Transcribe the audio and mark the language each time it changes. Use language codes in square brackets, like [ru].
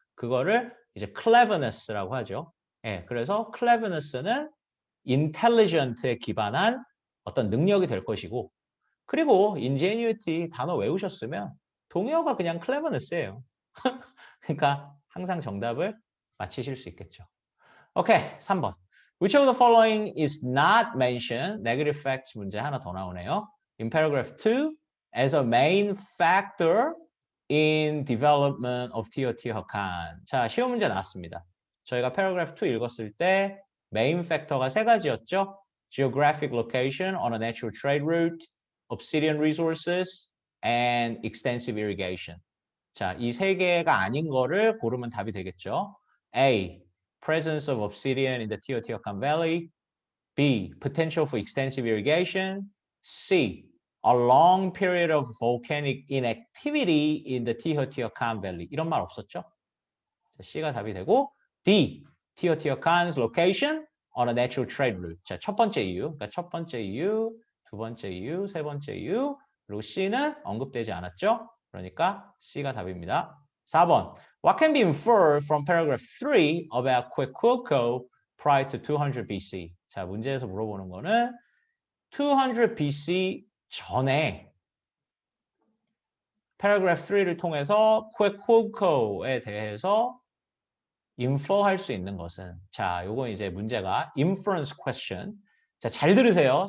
[ko] 그거를 이제 cleverness라고 하죠. 예, 그래서 cleverness는 intelligent에 기반한 어떤 능력이 될 것이고, 그리고 ingenuity 단어 외우셨으면 동의어가 그냥 cleverness예요. 그러니까 항상 정답을 맞히실 수 있겠죠. 오케이, 3번. [en] Which of the following is not mentioned? [ko] Negative facts 문제 하나 더 나오네요. [en] In paragraph 2, as a main factor in development of Teotihuacan. [ko] 자, 쉬운 문제 나왔습니다. 저희가 paragraph 2 읽었을 때 main factor가 세 가지였죠. [en] Geographic location on a natural trade route, obsidian resources, and extensive irrigation. [ko] 자, 이 세 개가 아닌 거를 고르면 답이 되겠죠. [en] A. Presence of obsidian in the Teotihuacan Valley. B. Potential for extensive irrigation. C. A long period of volcanic inactivity in the Teotihuacan Valley. [ko] 이런 말 없었죠? 자, C가 답이 되고 D. [en] Teotihuacan's location on a natural trade route. [ko] 자, 첫 번째 이유. 그러니까 첫 번째 이유, 두 번째 이유, 세 번째 이유. 그리고 C는 언급되지 않았죠? 그러니까 C가 답입니다. 4번. [en] What can be inferred from paragraph 3 about Quequilco prior to 200 BC? [ko] 자, 문제에서 물어보는 거는 200 BC 전에 paragraph 3를 통해서 Quequilco에 대해서 infer할 수 있는 것은, 자, 요건 이제 문제가 inference question. 자, 잘 들으세요.